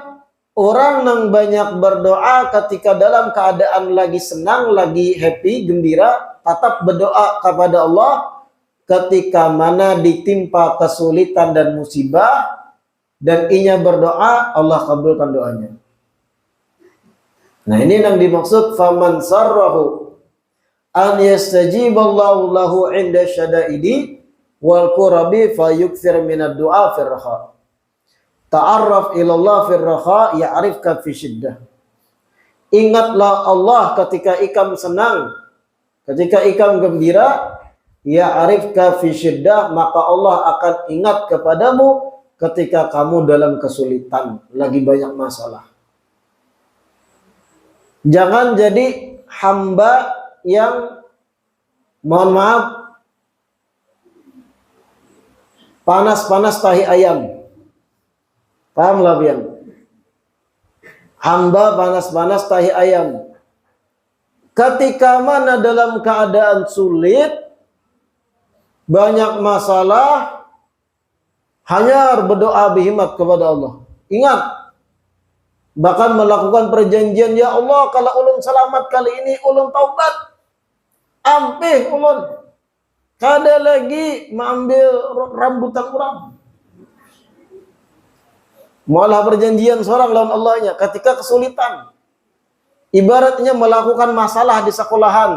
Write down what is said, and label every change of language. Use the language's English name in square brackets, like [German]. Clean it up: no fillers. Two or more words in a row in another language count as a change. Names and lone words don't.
[Indonesian] Orang yang banyak berdoa ketika dalam keadaan lagi senang, lagi happy, gembira, tetap berdoa kepada Allah. Ketika mana ditimpa kesulitan dan musibah, dan inya berdoa, Allah kabulkan doanya. Nah, ini yang dimaksud [Arabic] فمن سره أن يستجيب الله له عند الشدائد والكرب فليكثر من الدعاء في الرخاء. تعرف إلى الله في الرخاء يعرفك في الشدة. Ingatlah Allah ketika ikam senang, ketika ikam gembira, يعرفك في الشدة, maka Allah akan ingat kepadamu ketika kamu dalam kesulitan, lagi banyak masalah. [Indonesian] Jangan jadi hamba yang, mohon maaf, panas-panas tahi ayam. [Banjar] Paham lah pian? [Indonesian] Hamba panas-panas tahi ayam. Ketika mana dalam keadaan sulit, banyak masalah, hanya berdoa berkhidmat kepada Allah. Ingat, bahkan melakukan perjanjian, ya Allah, [Banjar] kalau ulun selamat kali ini, ulun taubat. Ampih ulun. Kada lagi mengambil rambutan orang. [Indonesian] Malah perjanjian seorang lawan Allahnya ketika kesulitan. Ibaratnya melakukan masalah di sekolahan.